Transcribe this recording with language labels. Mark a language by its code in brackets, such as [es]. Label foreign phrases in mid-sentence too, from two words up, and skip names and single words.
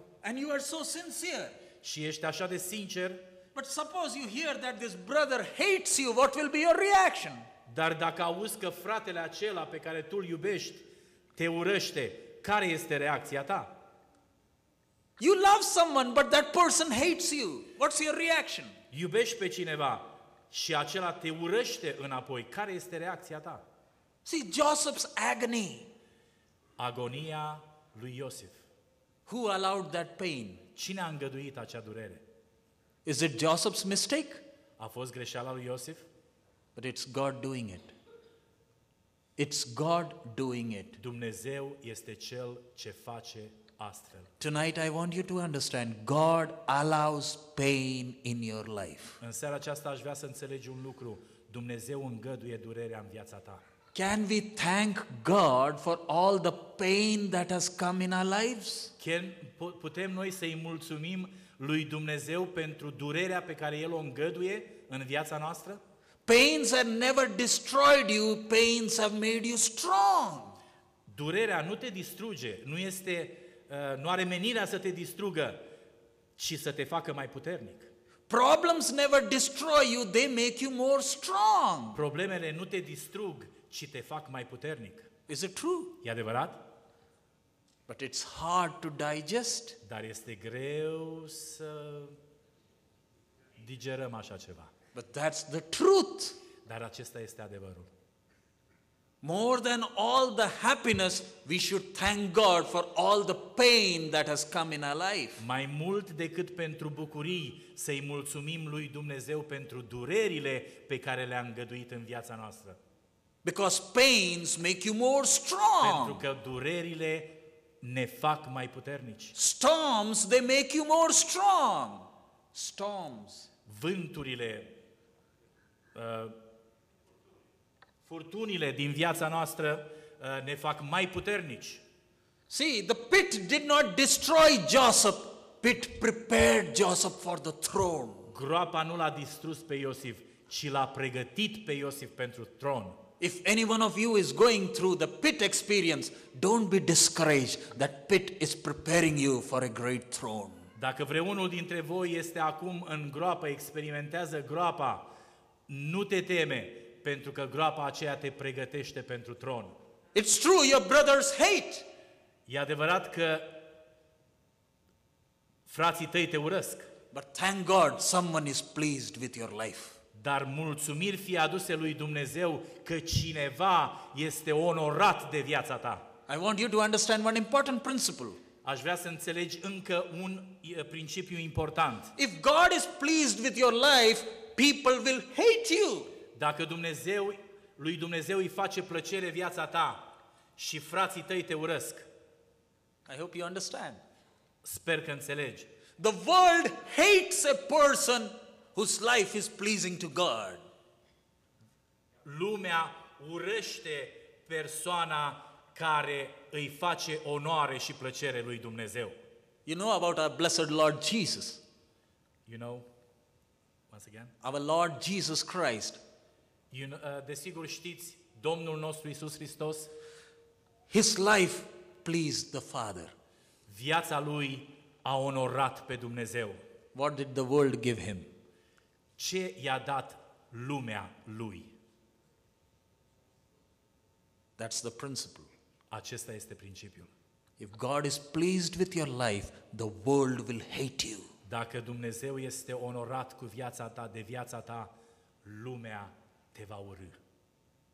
[en] and you are so sincere. [ro] și ești așa de sincer, [en] But suppose you hear that this brother hates you, what will be your reaction? [ro] dar dacă auzi că fratele acela pe care tu îl iubești te urăște, care este reacția ta? [en] You love someone, but that person hates you. What's your reaction? [ro] Iubești pe cineva și acela te urăște înapoi, care este reacția ta? [en] See, Joseph's agony. [ro] Agonia lui Iosif. [en] Who allowed that pain? [ro] Cine a îngăduit acea durere? [en] Is it Joseph's mistake? [ro] A fost greșeala lui Iosif? [en] But it's God doing it. It's God doing it. [ro] Dumnezeu este Cel ce face astfel. [en] Tonight I want you to understand, God allows pain in your life. [ro] În seara aceasta aș vrea să înțelegi un lucru. Dumnezeu îngăduie durerea în viața ta. [en] Can we thank God for all the pain that has come in our lives? [ro] Putem noi să-i mulțumim lui Dumnezeu pentru durerea pe care El o îngăduie în viața noastră? [en] Pains have never destroyed you, pains have made you strong. [ro] Durerea nu te distruge, nu are menirea să te distrugă, ci să te facă mai puternic. [en] Problems never destroy you, they make you more strong. [ro] Problemele nu te distrug, ci te fac mai puternic. [en] Is it true? [ro] E adevărat? [en] But it's hard to digest. [ro] Dar este greu să digerăm așa ceva. [en] But that's the truth. [ro] Dar acesta este adevărul. [en] More than all the happiness, we should thank God for all the pain that has come in our life. [ro] Mai mult decât pentru bucurii, să-i mulțumim lui Dumnezeu pentru durerile pe care le-a îngăduit în viața noastră. [en] Because pains make you more [ro] Pentru [en] strong. [ro] că durerile ne fac mai puternici. [en] Storms, they make you more strong. Storms. [ro] Vânturile, furtunile din viața noastră ne fac mai puternici. [en] See, the pit did not destroy Joseph. Pit prepared Joseph for the throne. [ro] Groapa nu l-a distrus pe Iosif, ci l-a pregătit pe Iosif pentru tron. [en] If any one of you is going through the pit experience, don't be discouraged. That pit is preparing you for a great throne. [ro] Dacă vreunul dintre voi este acum în groapă, experimentează groapa, nu te teme, pentru că groapa aceea te pregătește pentru tron. [en] It's true, your brothers hate. [ro] E adevărat că frații tăi te urăsc, [en] But thank God someone is pleased with your life. [ro] dar mulțumiri fie aduse lui Dumnezeu că cineva este onorat de viața ta. [en] I want you to understand one important principle. [ro] Aș vrea să înțelegi încă un principiu important. [en] If God is pleased with your life, people will hate you. [ro] Dacă lui Dumnezeu îi face plăcere viața ta și frații tăi te urăsc, [en] I hope you understand. [ro] sper că înțelegi. [en] The world hates a person whose life is pleasing to God. [ro] Lumea urăște persoana care îi face onoare și plăcere lui Dumnezeu. [en] You know about our blessed Lord Jesus, You know? Once again? our Lord Jesus Christ. [ro] Desigur știți, Domnul nostru Iisus Hristos, [en] His life pleased the Father. [ro] viața lui a onorat pe Dumnezeu. [en] What did the world give him? [ro] Ce i-a dat lumea lui? [en] That's the principle. [ro] Acesta este principiul. [en] If God is pleased with your life, the world will hate you. [ro] Dacă Dumnezeu este onorat cu viața ta, de viața ta, lumea te va urî.